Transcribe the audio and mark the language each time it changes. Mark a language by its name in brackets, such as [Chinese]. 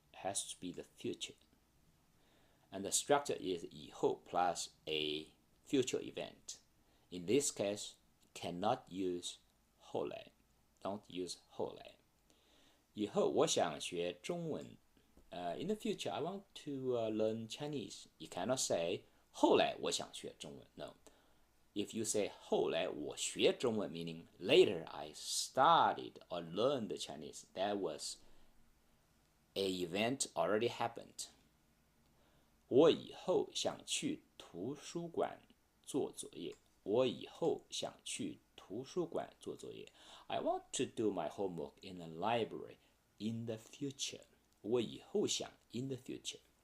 [English] It has to be the future. And the structure is 以后 plus a future event. In this case, cannot use 后来。 Don't use [Chinese] 后来。以后我想学中文。 [English] In the future, I want to learn Chinese. You cannot say [Chinese] 后来我想学中文。 [English] No. If you say [Chinese] 后来我学中文 [English] meaning later I studied or learned the Chinese, that was a event already happened. [Chinese] 我以后想去图书馆做作业。我以后想去图书馆做作业。 [English] I want to do my homework in the library in the future. [Chinese] 我以后想 [English] in the future.